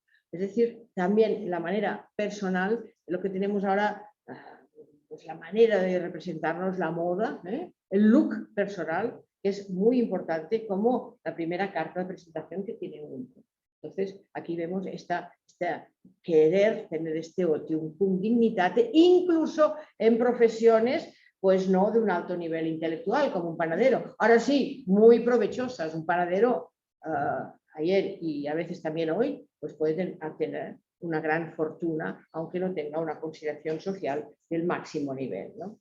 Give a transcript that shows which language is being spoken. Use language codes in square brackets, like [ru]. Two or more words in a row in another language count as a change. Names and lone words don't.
[es] Es decir, también la manera personal, lo que tenemos ahora, pues la manera de representarnos, la moda, el look personal, es muy importante como la primera carta de presentación que tiene uno. Entonces, aquí vemos esta querer tener este [la] otium cum dignitate, [es] incluso en profesiones pues no de un alto nivel intelectual, como un panadero. Ahora sí, muy provechosas. Un panadero ayer y a veces también hoy, pues pueden tener una gran fortuna, aunque no tenga una consideración social del máximo nivel, ¿no?